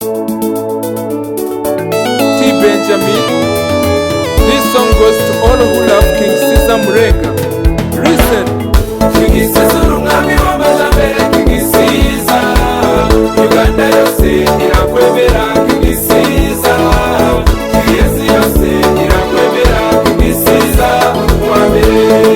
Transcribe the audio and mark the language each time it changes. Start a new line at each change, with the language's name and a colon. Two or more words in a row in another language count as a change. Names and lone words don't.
English: T Benjamin. This song goes to all who love King Caesar Murenga. Listen. King Caesar,
Kinyarwanda: umwami w'amajyambere, King Caesar. Uganda yose irakwemera, King Caesar. Isi yose irakwemera, King Caesar, wa mbere.